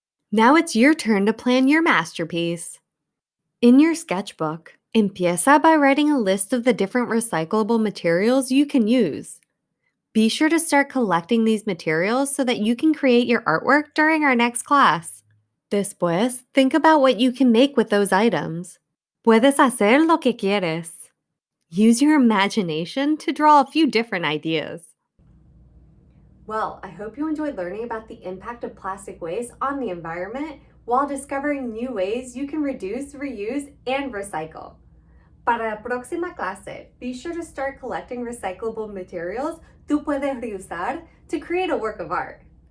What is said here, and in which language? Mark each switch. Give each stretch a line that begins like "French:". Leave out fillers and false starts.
English: Now it's your turn to plan your masterpiece. In your sketchbook,
Spanish: empieza
English: by writing a list of the different recyclable materials you can use. Be sure to start collecting these materials so that you can create your artwork during our next class.
Spanish: Después,
English: think about what you can make with those items.
Spanish: Puedes hacer lo que quieres.
English: Use your imagination to draw a few different ideas. Well, I hope you enjoyed learning about the impact of plastic waste on the environment while discovering new ways you can reduce, reuse, and recycle.
Spanish: Para la próxima clase,
English: be sure to start collecting recyclable materials
Spanish: tú puedes reusar
English: to create a work of art.